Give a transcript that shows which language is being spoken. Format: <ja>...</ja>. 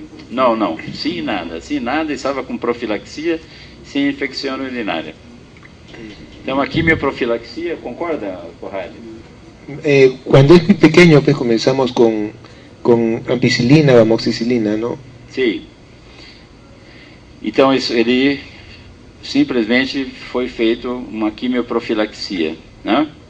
<pt>Não, sem nada, estava com profilaxia, sem infecção urinária. Então, a quimioprofilaxia, concorda, Corrado?</pt> <es>Cuando es muy pequeño, pues comenzamos con ampicilina o amoxicilina, ¿no?</es> <pt>Sim. Então, ele simplesmente foi feito uma quimioprofilaxia, né?</pt>